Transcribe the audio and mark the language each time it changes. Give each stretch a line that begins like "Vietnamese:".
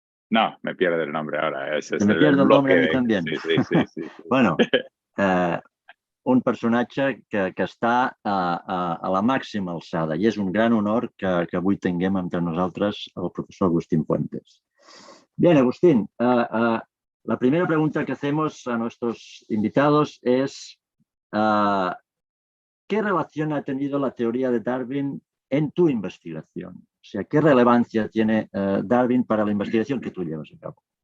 Spanish: No, me pierde el nombre ahora. Me pierde el nombre a mí también. Sí.
Catalan: Bueno, un personatge que està a la màxima alçada i és un gran honor que avui tinguem entre nosaltres
Spanish: el profesor
Catalan: Agustín Fuentes.
Spanish: Bien, Agustín, la primera pregunta que hacemos a nuestros invitados es ¿qué relación ha tenido la teoría de Darwin en tu investigación? O sea, ¿qué relevancia tiene Darwin para la investigación que tú llevas a cabo?